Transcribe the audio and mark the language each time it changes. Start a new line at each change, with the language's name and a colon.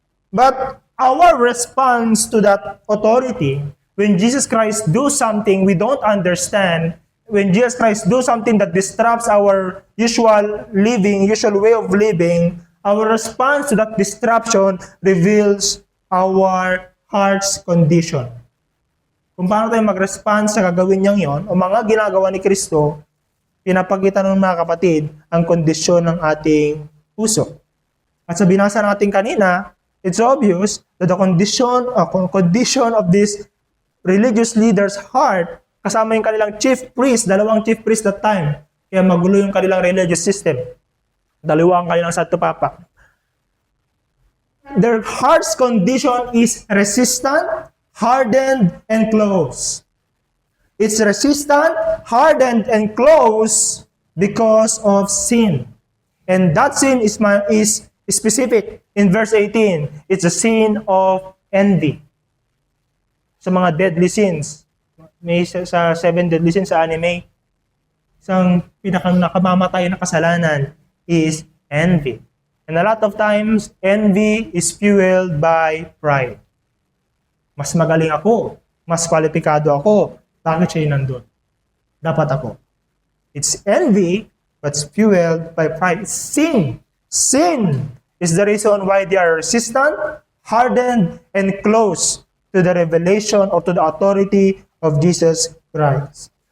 English: But our response to that authority, when Jesus Christ do something we don't understand, when Jesus Christ do something that disrupts our usual way of living, our response to that disruption reveals our heart's condition.
Filipino: Kung paano tayo mag-respond sa gagawin niyang yon, o mga ginagawa ni Kristo, pinapakita ng mga kapatid ang kondisyon ng ating puso. At sa binasa natin kanina,
English: it's obvious that the condition of this religious leader's heart,
Filipino: kasama yung kanilang
English: chief priest, dalawang chief priest that time,
Filipino: kaya magulo yung kanilang
English: religious system.
Filipino: Dalawa ang kanilang Santo Papa.
English: Their heart's condition is resistant, hardened, and closed. It's resistant, hardened, and closed because of sin. And that sin is specific in verse 18. It's a sin of envy.
Filipino: Sa mga deadly sins, may sa 7 deadly sins sa anime, isang namamatay na kasalanan is envy.
English: And a lot of times, envy is fueled by pride.
Filipino: Mas magaling ako, mas kwalipikado ako, bakit siya nandun? Dapat ako.
English: It's envy, but it's fueled by pride. It's sin. Sin is the reason why they are resistant, hardened, and close to the revelation or to the authority of Jesus Christ.